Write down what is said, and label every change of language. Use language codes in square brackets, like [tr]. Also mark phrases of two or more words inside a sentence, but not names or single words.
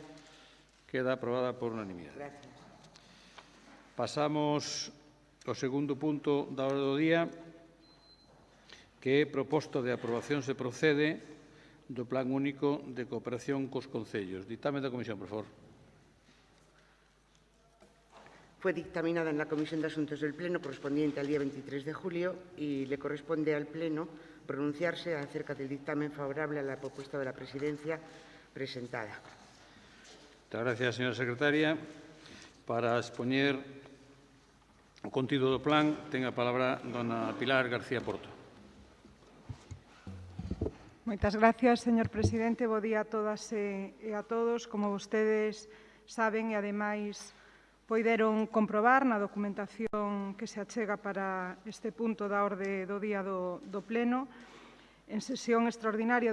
[gl] Queda aprobada por unanimidade. [es] Gracias. [gl] Pasamos ao segundo punto da orde do día, que é proposta de aprobación se procede do Plan Único de Cooperación cos Concellos. Ditame da Comisión, por favor. [es] Fue dictaminada en la Comisión de Asuntos del Pleno correspondiente al día 23 de julio y le corresponde al Pleno pronunciarse acerca del dictamen favorable a la propuesta de la Presidencia presentada. Muchas gracias, señora secretaria. [gl] Para expoñer o contido do plan, ten a palabra dona Pilar García Porto. Moitas gracias, señor presidente. Bo día a todas e a todos. Como vostedes saben e, ademais, poideron comprobar na documentación que se achega para este punto da orde do día do Pleno, en sesión extraordinaria